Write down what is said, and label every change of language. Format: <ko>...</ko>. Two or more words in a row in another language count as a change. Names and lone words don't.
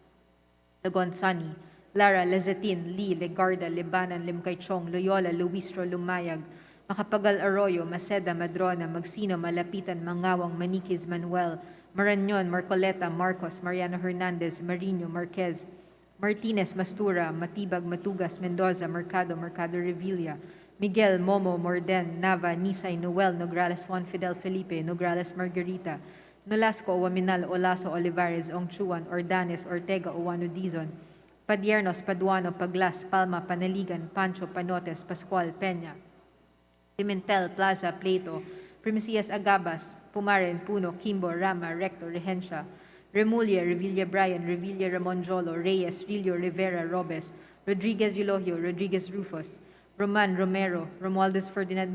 <tl>Lagon Sunny, Lara, Lezetin, Lee, Legarda, Libanan, Limkaychong, Loyola, Luistro, Lumayag, Makapagal Arroyo, Maceda, Madrona, Magsino, Malapitan, Mangawang, Maniquez, Manuel, Marañon, Marcoleta, Marcos, Mariano Hernandez, Marino, Marquez, Martinez, Mastura, Matibag, Matugas, Mendoza, Mercado, Mercado Revilla, Miguel, Momo, Morden, Nava, Nisay, Noel, Nograles, Juan Fidel Felipe, Nograles, Margarita, Nolasco, Waminal, Olaso, Olivares, Ongchuan, Ordanes, Ortega, Owano, Dizon, Padiernos, Paduano, Paglas, Palma, Panaligan, Pancho, Panotes, Pascual, Peña, Pimentel, Plaza, Plato, Primicias Agabas, Pumaren, Puno, Kimbo, Rama, Recto, Regencia, Remulla, Revilla Brian, Revilla Ramon Jolo, Reyes, Rillo, Rivera, Robes, Rodriguez Eulogio, Rodriguez Rufus, Roman, Romero, Romualdez Ferdinand</tl>